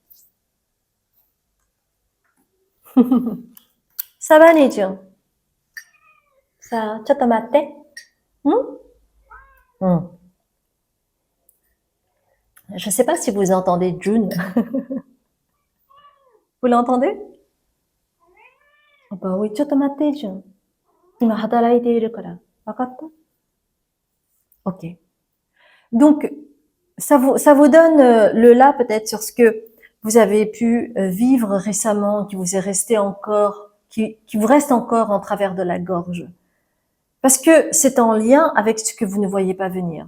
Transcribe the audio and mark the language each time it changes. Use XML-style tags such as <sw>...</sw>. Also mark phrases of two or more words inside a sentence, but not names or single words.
<fr>Ça va, Ni-jun?</fr> <ja>Ça, ちょっと待って?</ja> <fr>Je ne sais pas si vous entendez Jun. Vous l'entendez? Bah oui,</fr> <ja>ちょっと待って, Jun. 今働いているから. Wakatta?</ja> <fr>Ok. Donc, ça vous donne le là peut-être sur ce que vous avez pu vivre récemment, qui vous est resté encore, qui vous reste encore en travers de la gorge. Parce que c'est en lien avec ce que vous ne voyez pas venir.</fr>